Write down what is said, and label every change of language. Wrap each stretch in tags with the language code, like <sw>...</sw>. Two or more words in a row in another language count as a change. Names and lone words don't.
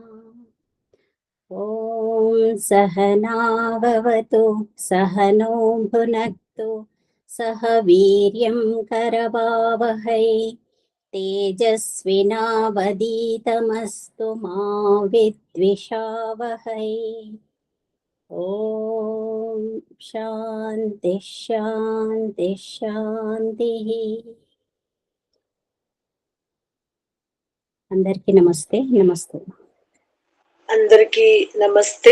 <sa>ॐ सहनाववतु सहनो भुनक्तु सह वीर्यं करवावहै तेजस्विनावधीतमस्तु मा विद्विषावहै. ఓం శాంతి శాంతి శాంతి.</sa> <te>అందరికీ నమస్తే. నమస్తే అందరికీ నమస్తే.</te>